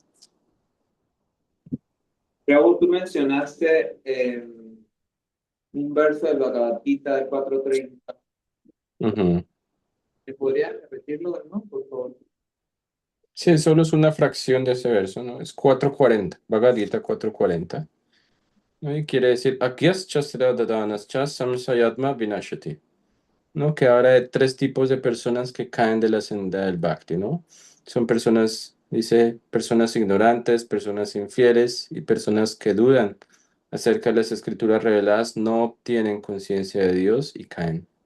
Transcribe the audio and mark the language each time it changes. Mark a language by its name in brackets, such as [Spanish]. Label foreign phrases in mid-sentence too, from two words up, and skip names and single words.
[Spanish] Raúl, tú mencionaste un verso del Bhagavad Gita de 4:30. Ujú. ¿Me podrías repetirlo de nuevo, por favor? Sí, solo es una fracción de ese verso, ¿no? Es 440, Bhagavad Gita 440, ¿no? Y quiere decir, [Sanskrit] अज्ञश्चाश्रद्दधानश्च संशयात्मा विनश्यति, [Spanish] ¿no? Que habla de tres tipos de personas que caen de la senda del Bhakti, ¿no? Son personas, dice, personas ignorantes, personas infieles y personas que dudan acerca de las escrituras reveladas, no obtienen conciencia de Dios y caen.